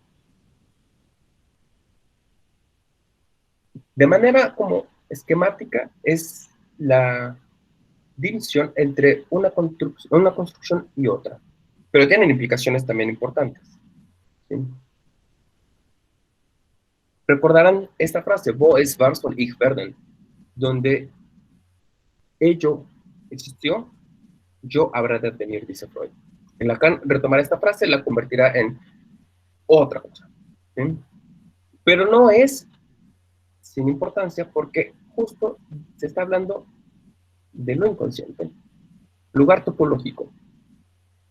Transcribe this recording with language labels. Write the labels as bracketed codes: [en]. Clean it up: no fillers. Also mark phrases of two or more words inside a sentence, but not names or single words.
[es] De manera como esquemática es la división entre una construcción y otra, pero tienen implicaciones también importantes, ¿sí? Recordarán esta frase, [de] Wo es war soll ich werden, [es] donde ello existió, yo habrá de venir, dice Freud. En Lacan retomará esta frase, la convertirá en otra cosa, ¿sí? Pero no es sin importancia porque justo se está hablando de lo inconsciente, lugar topológico, ¿sí?